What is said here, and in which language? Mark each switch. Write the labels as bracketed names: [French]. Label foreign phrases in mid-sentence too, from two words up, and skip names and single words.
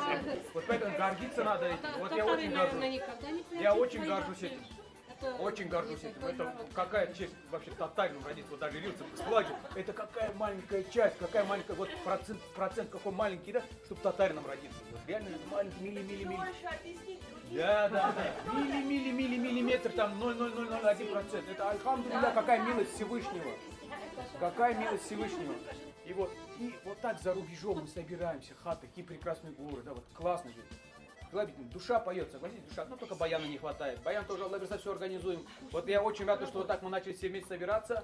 [Russian] Вот поэтому гордиться надо этим. Вот я очень горжусь. Я очень горжусь этим. Очень горжусь этим. Это какая честь вообще татарином родиться, вот даже рился в флаге. Это какая маленькая часть, какая маленькая, вот процент какой маленький, да, чтобы татарином родиться. Вот реально маленький милли. Да. Миллиметр, там 0,0001%. Это альхамдулилля, какая милость Всевышнего. Какая милость Всевышнего. И вот так за рубежом мы собираемся, хаты, какие прекрасные горы, да, вот классно же. Душа поет, согласитесь, душа, но только баяна не хватает. Баян тоже, Аллах, все организуем. Вот я очень рад, что вот так мы начали все вместе собираться.